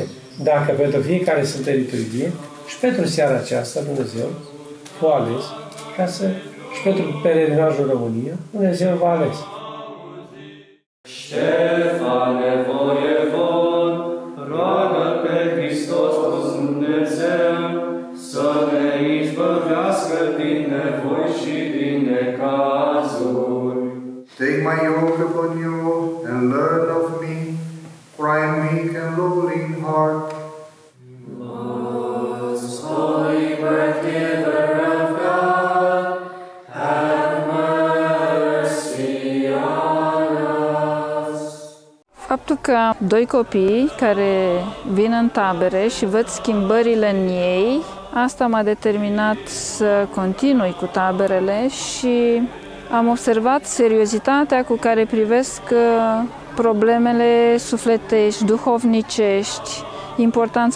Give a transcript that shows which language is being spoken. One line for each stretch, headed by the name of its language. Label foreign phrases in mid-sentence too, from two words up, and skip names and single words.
Romanian: Dacă pentru fiecare Sfântă Liturghie și pentru seara aceasta Dumnezeu v-a ales ca să și pentru pelerinajul în România, Dumnezeu v-a ales. Ștefane voievod, roagă pe Hristos Dumnezeu să ne izbăvească din nevoi și din necazuri.
English: Take my yoke upon you and learn of me, for I am meek and lowly in heart. Most holy birth giver of God, have mercy on us.
Romanian: Faptul că am doi copii care vin în tabere și văd schimbările în ei, asta m-a determinat să continui cu taberele și am observat seriozitatea cu care privesc problemele sufletești, duhovnicești, importanța